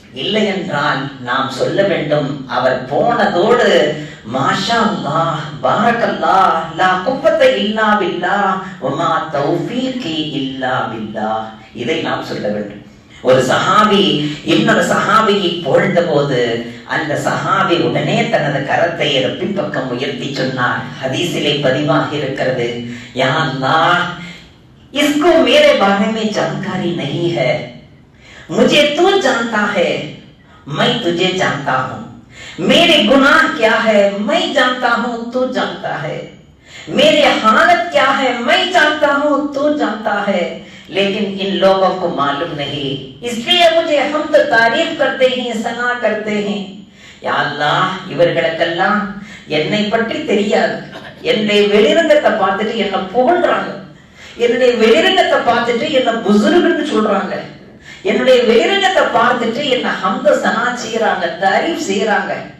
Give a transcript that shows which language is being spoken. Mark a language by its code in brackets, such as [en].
[ta] இல்லை என்றால் நாம் சொல்ல வேண்டும், அவர் போனதோடு [ar] மாஷா அல்லாஹ், பாரக்கல்லாஹ், லா குவத்த இல்லா பில்லாஹ், [ta] வமா தௌஃபீகி இல்லா பில்லாஹ், இதை நாம் சொல்ல வேண்டும். ஒரு சஹாபி இன்னொரு சஹாபியை புகழ்ந்த போது அந்த சஹாபி உடனே தனது கரத்தை பின்பக்கம் உயர்த்தி சொன்னார். ஹதீஸிலே பதிவாக இருக்கிறது, [hi] யா அல்லாஹ், इसको मेरे बारे में जानकारी नहीं है, मुझे तू जानता है, मैं तुझे जानता हूँ, मेरे गुनाह क्या है मैं जानता हूँ, तू जानता है, मेरे हालत क्या है मैं जानता हूँ, तू जानता है, लेकिन इन लोगों को मालूम नहीं, इसलिए मुझे हम तो तारीफ करते हैं, सना करते हैं. [ta] யா அல்லாஹ், இவர்களுக்கெல்லாம் என்னை பற்றி தெரியாது, என்னுடைய வெளிரங்கத்தை பார்த்துட்டு என்ன புகழ்றாங்க, என்னுடைய வெளிரங்கத்தை பார்த்துட்டு என்ன புசுருன்னு சொல்றாங்க, என்னுடைய வெளிரங்கத்தை பார்த்துட்டு என்ன ஹம்த சனா செய்யறாங்க, தாரீஃப் செய்யறாங்க.